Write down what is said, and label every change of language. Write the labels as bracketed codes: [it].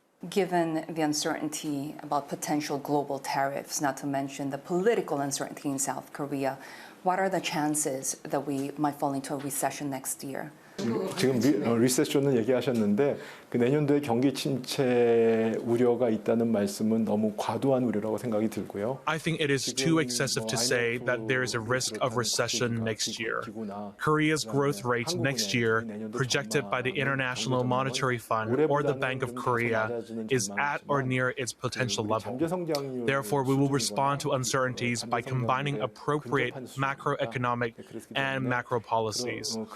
[en] Given the uncertainty about potential global tariffs, not to mention the political uncertainty in South Korea, what are the chances that we might fall into a recession next year? [ko] 지금 리세션은 얘기하셨는데 그 내년도에 경기 침체 우려가 있다는 말씀은 너무 과도한 우려라고 생각이 들고요. [en] I think it is too excessive to say that there is a risk of recession next year. Korea's growth rate next year, projected by the International Monetary Fund or the Bank of Korea, is at or near its potential level. Therefore, we will respond to uncertainties by combining appropriate macroeconomic and macro policies.